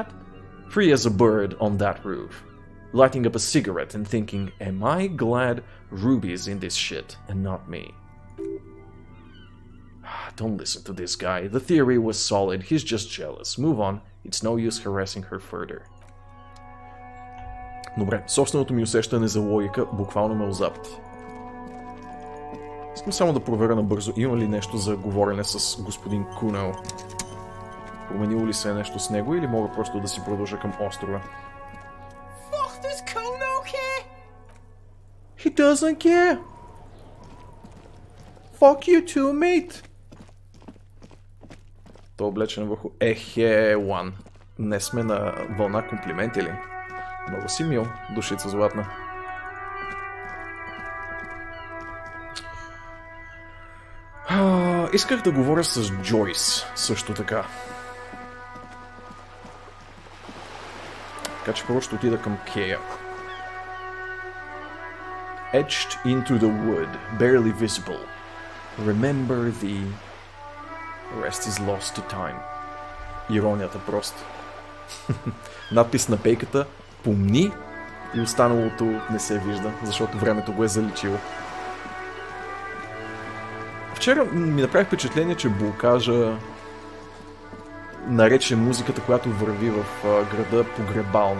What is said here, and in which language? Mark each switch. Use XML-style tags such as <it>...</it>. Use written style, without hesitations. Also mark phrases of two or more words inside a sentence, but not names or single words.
<en>Free as a bird on that roof. Lighting up a cigarette and thinking, am I glad Ruby's in this shit and not me? Don't listen to this guy. The theory was solid. He's just jealous. Move on. It's no use harassing her further.</en> <bg>Добре, собственото ми усещане за логика буквално ме озапти. Искам само да проверя набързо, има ли нещо за говорене с господин Кунел. Променило ли се нещо с него или мога просто да си продължа към острова?</bg> <en>Fuck, does Kuno care? He doesn't care! Fuck you too, mate!</en> <bg>То облечен върху Лан. Не сме на вълна комплименти ли? Много си мил, душица златна. Исках да говоря с Джойс, също така. Така че първо ще отида към Кея.</bg> <en>Etched into the wood, barely visible. Remember the rest is lost to time.</en> <bg>Иронията просто. Надпис на пейката: помни, и останалото не се вижда, защото времето го е заличило. Вчера ми направи впечатление, че Булкажа нарече музиката, която върви в града, погребална.</bg>